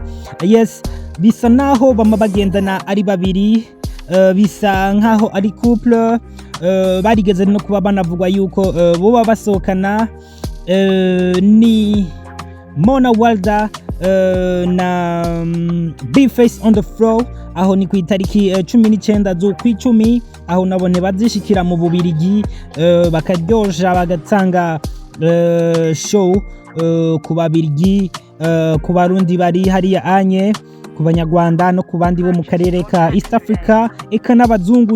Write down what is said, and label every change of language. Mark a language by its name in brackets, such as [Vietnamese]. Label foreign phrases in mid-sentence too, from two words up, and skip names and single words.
[Rundi] Yes, bisa naho bama bagendana ari babiri, bisa nkaho ari couple, barigeze no kuba banavugwa yuko boba basohokana. Ni Mona Walda na B-Face on the floor, aho ni ku itariki 19 z'ukw'icumi, aho nabone bazishikira mu Bubiligi, bakaryosha bagatanga show ku babirigi, ku barundi bari hariya anye, ku banyarwanda no ku bandi bo mu karere ka East Africa, eka n'abazungu.